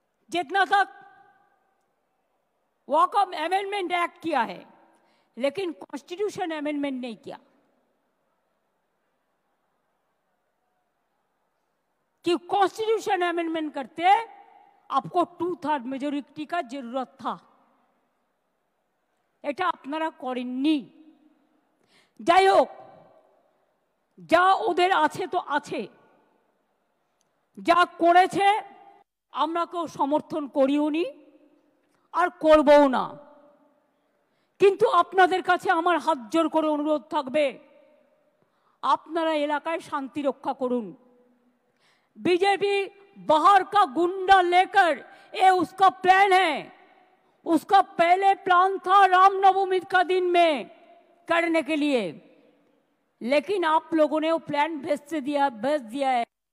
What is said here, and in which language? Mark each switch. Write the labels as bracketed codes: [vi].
[hi] जितना तक वक़्फ़ amendment act किया है, लेकिन कॉन्स्टिट्यूशन अमेंडमेंट नहीं किया। कि कॉन्स्टिट्यूशन अमेंडमेंट करते आपको 2/3 मेजॉरिटी का जरूरत था, [bn] এটা আপনারা করেননি। যাই হোক, যা ওদের আছে তো আছে, যা করেছে আমরা কেউ সমর্থন করিও নি আর করবও না। কিন্তু আপনাদের কাছে আমার হাত জোর করে অনুরোধ থাকবে, আপনারা এলাকায় শান্তি রক্ষা করুন। [hi] बीजेपी बाहर का गुंडा लेकर, ये उसका प्लान है, उसका पहले प्लान था रामनवमी का दिन में करने के लिए, लेकिन आप लोगों ने वो प्लान भेज दिया है।